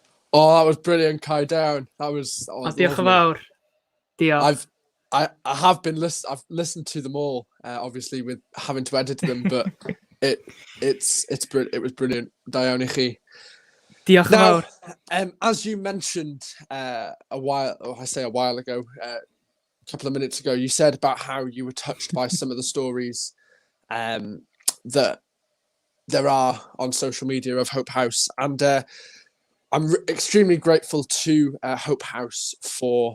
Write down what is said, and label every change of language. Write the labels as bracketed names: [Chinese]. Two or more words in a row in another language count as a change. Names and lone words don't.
[English] Oh, that was brilliant, Kai Down. That was [Welsh] Diolch yn [English] lovely. [Welsh] fawr. Diolch. [English] I have been I've listened to them all, obviously with having to edit them, but it was brilliant. [Welsh] Da iawn I chi. Diolch yn [English] Now, [Welsh] fawr. [English] as you mentioned a while ago, a couple of minutes ago, you said about how you were touched by some of the stories that there are on social media of Hope House, and I'm extremely grateful to Hope House for.